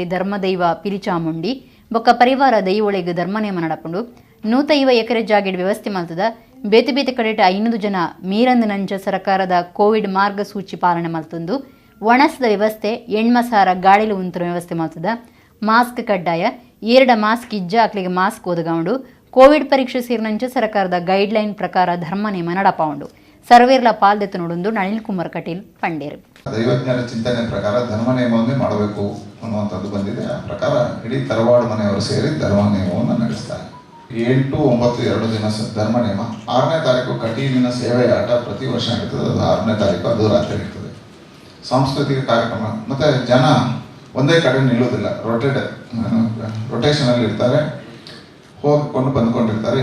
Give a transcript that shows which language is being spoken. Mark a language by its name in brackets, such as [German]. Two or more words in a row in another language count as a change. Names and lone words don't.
[Tulu] ಧರ್ಮದೈವ ಪಿರಿಚಾಮುಂಡಿ ಬೊಕ್ಕ ಪರಿವಾರ ದೈವೊಳೆಗೆ ಧರ್ಮನೇಮ ನಡಪುಂಡು 150 ಎಕರೆ ಜಾಗೆಡ್ ವ್ಯವಸ್ಥೆ ಮಲ್ತದ ಬೇತೆ ಬೇತೆ ಕಡೆಟ 500 ಜನ ಮೀರಂದು ನಂಚ ಸರ್ಕಾರದ ಕೋವಿಡ್ ಮಾರ್ಗಸೂಚಿ ಪಾಲನೆ ಮಲ್ತೊಂದು ಒಣಸದ ವ್ಯವಸ್ಥೆ ಎಣ್ಮಸಾರ ಗಾಳಿಲು ಉಂತರ ವ್ಯವಸ್ಥೆ ಮಲ್ತದ ಮಾಸ್ಕ್ ಕಡ್ಡಾಯ 2 ಮಾಸ್ಕ್ ಇಜ್ಜ ಅಕ್ಲಿಗೆ ಮಾಸ್ಕ್ ಒದಗೌಂಡು ಕೋವಿಡ್ ಪರೀಕ್ಷೆ ಸೇರಿನಂಚ ಸರ್ಕಾರದ ಗೈಡ್ಲೈನ್ ಪ್ರಕಾರ ಧರ್ಮನೇಮ ನಡಪಾವುಂಡು ಸರ್ವೇರ್ಲ ಪಾಲ್ದೆತ್ತು ನೋಡೊಂದು ನಳಿನ್ ಕುಮಾರ್ ಕಟೀಲ್ ಪಂಡೇರು. [Kannada] ದೈವಜ್ಞರ ಚಿಂತನೆ ಪ್ರಕಾರ ಧರ್ಮನೇಮವನ್ನೇ ಮಾಡಬೇಕು ಅನ್ನುವಂಥದ್ದು ಬಂದಿದೆ. ಆ ಪ್ರಕಾರ ಇಡೀ ತರವಾಡು ಮನೆಯವರು ಸೇರಿ ಧರ್ಮನೇಮವನ್ನು ನಡೆಸ್ತಾರೆ. 8-9 ದಿನ ಧರ್ಮನೇಮ. 6ನೇ ತಾರೀಕು ಕಟೀಲಿನ ಸೇವೆಯಾಟ ಪ್ರತಿ ವರ್ಷ ನಡೀತದೆ. ಅದು 6ನೇ ತಾರೀಕು ಅದು ರಾತ್ರಿ ನಡೀತದೆ. ಸಾಂಸ್ಕೃತಿಕ ಕಾರ್ಯಕ್ರಮ ಮತ್ತು ಜನ ಒಂದೇ ಕಡೆ ನಿಲ್ಲೋದಿಲ್ಲ, ರೊಟೇಷನಲ್ಲಿ ಇರ್ತಾರೆ, ಹೋಗಿಕೊಂಡು ಬಂದ್ಕೊಂಡಿರ್ತಾರೆ.